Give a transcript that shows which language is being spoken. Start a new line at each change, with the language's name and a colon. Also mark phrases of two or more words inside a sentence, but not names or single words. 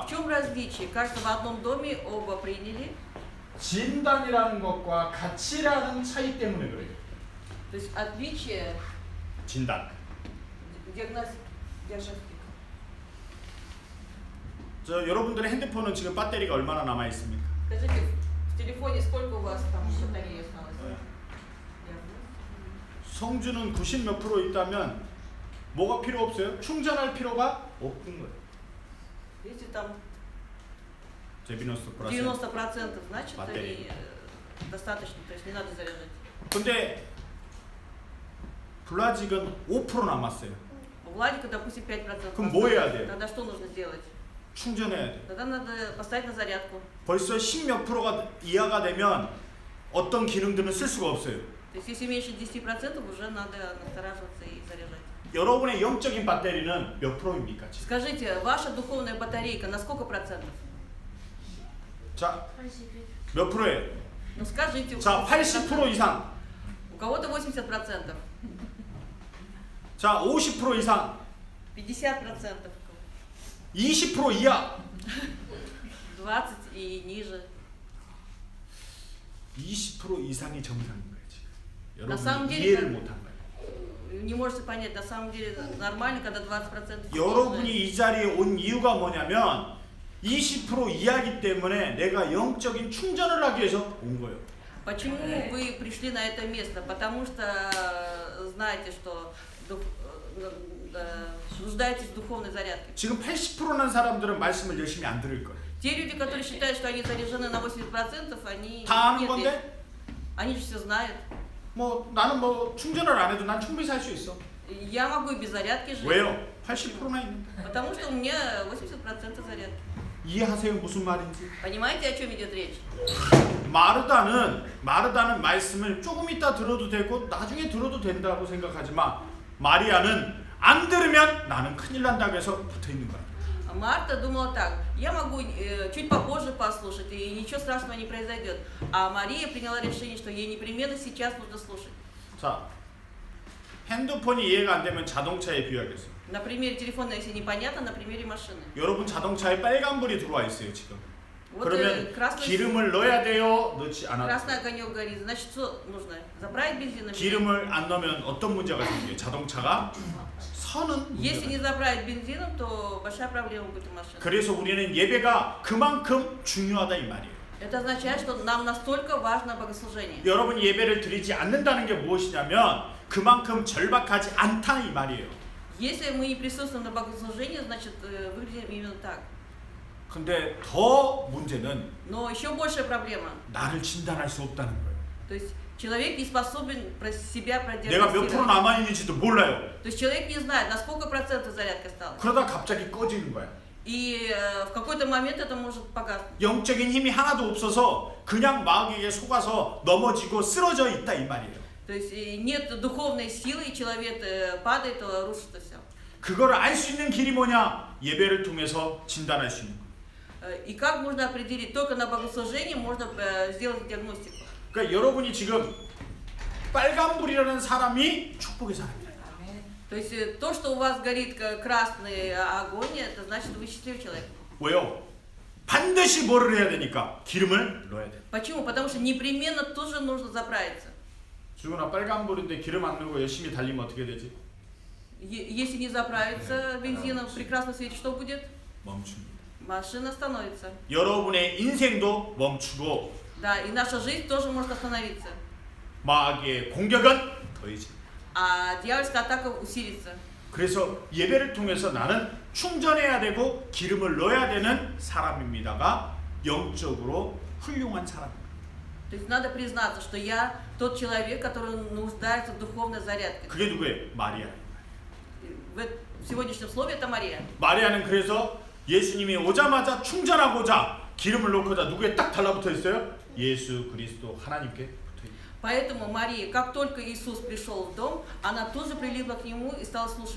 Russian: В чем различие? Кажется, в одном доме оба приняли.
Korean: 진단이라는 것과 가치라는 차이 때문에 그래요.
Russian: То есть отличие
Korean: 진단.
Russian: диагностика.
Korean: 여러분들의 핸드폰은 지금 배터리가 얼마나 남아 있습니까?
Russian: Скажите, в телефоне сколько у вас там батареи осталось?
Korean: 성주는 90 몇 프로 있다면 뭐가 필요 없어요? 충전할 필요가 없는 거예요.
Russian: Если там 제비너스 플러스. 90%, значит батареи. и достаточно, то есть не надо заряжать.
Korean: 근데 블라직은 5% 남았어요.
Russian: У Владика, допустим, 5%.
Korean: 그럼 뭐 해야 돼요?
Russian: Тогда что нужно сделать?
Korean: 충전해야 돼.
Russian: Тогда надо поставить на зарядку.
Korean: 벌써 10 몇 프로가 이하가 되면 어떤 기능들은 쓸 수가 없어요.
Russian: То есть если меньше 10%, уже надо настораживаться и заряжать.
Korean: 여러분의 영적인 배터리는 몇 프로입니까? 지금?
Russian: Скажите, ваша духовная батарейка на сколько процентов?
Korean: 자, 몇 프로예요?
Russian: Ну скажите.
Korean: 자, 80% 이상.
Russian: У кого-то 80%.
Korean: 자, 50% 이상.
Russian: 50%.
Korean: 20% 이하.
Russian: 20 и ниже.
Korean: 20% 이상이 정상인 거예요 지금.
Russian: На самом
Korean: 여러분이
Russian: деле
Korean: 이해를
Russian: это-
Korean: 못한 거예요.
Russian: Не можете понять, на самом деле нормально, когда 20%.
Korean: 여러분이 이 자리에 온 이유가 뭐냐면 20% 이하기 때문에 내가 영적인 충전을 하기 위해서 온 거예요.
Russian: Почему вы пришли на это место? Потому что знаете, что нуждаетесь в духовной зарядке.
Korean: 지금 80%는 사람들은 말씀을 열심히 안 들을 거예요.
Russian: Те люди, которые считают, что они заряжены на 80%, они
Korean: 다 아는
Russian: нет,
Korean: 건데
Russian: они же все знают.
Korean: 뭐 나는 뭐 충전을 안 해도 난 충분히 살 수 있어.
Russian: Я могу и без зарядки жить.
Korean: 왜요? 80%나 있는데.
Russian: Потому что у меня 80% зарядки.
Korean: 이해하세요 무슨 말인지?
Russian: Понимаете, о чем идет речь?
Korean: 마르다는 말씀을 조금 이따 들어도 되고 나중에 들어도 된다고 생각하지만 마리아는 안 들으면 나는 큰일 난다고 해서 붙어 있는 거야.
Russian: Марта думала так, я могу чуть попозже послушать, и ничего страшного не произойдет. А Мария приняла решение, что ей непременно сейчас нужно слушать.
Korean: 자, 핸드폰이 이해가 안 되면 자동차에 비유하겠어요.
Russian: На примере телефона, если непонятно, на примере машины.
Korean: 여러분 자동차에 빨간불이 들어와 있어요 지금.
Russian: Вот
Korean: 그러면
Russian: красный
Korean: 기름을 넣어야 돼요? 넣지 않아도 돼요?
Russian: огонек горит, значит, что нужно? Заправить бензином?
Korean: 기름을 안 넣으면 어떤 문제가 생겨요? 자동차가 서는
Russian: Если
Korean: 문제가.
Russian: не заправить бензином, то большая проблема будет у машины.
Korean: 그래서 우리는 예배가 그만큼 중요하다 이 말이에요.
Russian: Это означает, что нам настолько важно богослужение.
Korean: 여러분이 예배를 드리지 않는다는 게 무엇이냐면 그만큼 절박하지 않다는 이 말이에요.
Russian: Если мы не присутствуем на богослужении, значит, выглядим именно так.
Korean: 근데 더 문제는
Russian: Но еще большая проблема.
Korean: 나를 진단할 수 없다는 거예요.
Russian: То есть человек не способен себя
Korean: 내가 몇 프로
Russian: продиагностировать.
Korean: 남아 있는지도 몰라요.
Russian: То есть человек не знает, на сколько процентов зарядка осталась.
Korean: 그러다 갑자기 꺼지는 거야.
Russian: И в какой-то момент это может погаснуть.
Korean: 영적인 힘이 하나도 없어서 그냥 마귀에게 속아서 넘어지고 쓰러져 있다 이 말이에요.
Russian: То есть нет духовной силы, и человек падает, рушится все.
Korean: 그거를 알 수 있는 길이 뭐냐? 예배를 통해서 진단할 수 있는 거예요.
Russian: И как можно определить? Только на богослужении можно сделать диагностику.
Korean: 그러니까 여러분이 지금 빨간불이라는 사람이 축복의 사람이에요.
Russian: То есть то, что у вас горит красный огонь, это значит, вы счастливый человек.
Korean: 왜요? 반드시 뭐를 해야 되니까 기름을 넣어야 돼.
Russian: Почему? Потому что непременно тоже нужно заправиться.
Korean: 주근아 빨간불인데 기름 안 넣고 열심히 달리면 어떻게 되지?
Russian: Если не заправиться бензином в красном свете, что будет?
Korean: 멈춥니다.
Russian: Машина остановится.
Korean: 여러분의 인생도 멈추고
Russian: Да, и наша жизнь тоже может остановиться.
Korean: 마귀의 공격은 더해집니다.
Russian: А дьявольская атака усилится.
Korean: 그래서 예배를 통해서 나는 충전해야 되고 기름을 넣어야 되는 사람입니다가 영적으로 훌륭한 사람입니다.
Russian: То есть надо признаться, что я тот человек, который нуждается в духовной зарядке.
Korean: 그게 누구예요? 마리아.
Russian: В сегодняшнем слове это Мария.
Korean: 마리아는 그래서 예수님이 오자마자 충전하고자 기름을 넣고자 누구에 딱 달라붙어 있어요? 예수 그리스도 하나님께 붙어 있어요.
Russian: Поэтому Мария, как только Иисус пришел в дом, она тут же прилипла к нему и стала слушать.